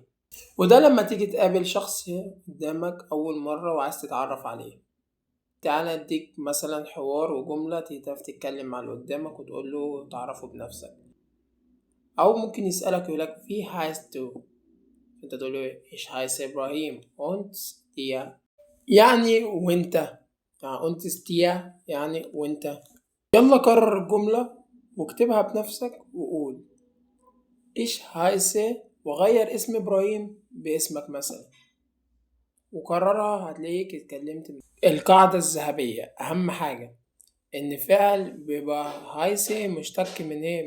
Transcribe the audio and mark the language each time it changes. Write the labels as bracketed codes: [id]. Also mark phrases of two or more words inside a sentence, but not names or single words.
[ar] وده لما تيجي تقابل شخص قدامك أول مرة وعايز تتعرف عليه. تعالى اديك مثلا حوار وجملة تعرف تتكلم مع اللي قدامك وتقول له تعرفه بنفسك. أو ممكن يسألك يقولك [de] wie heißt du, [ar] انت تقول له [de] ich heiß [ar] إبراهيم [de] und dir، [ar] يعني وانت، يعني [de] und dir [ar] يعني وانت. يلا كرر الجملة واكتبها بنفسك وقول [de] ich heiß, [ar] وغير اسم إبراهيم باسمك مثلا وكررها هتلاقيك اتكلمت. القاعدة الذهبية أهم حاجة إن فعل بيبقى هايسي مشتق من إيه؟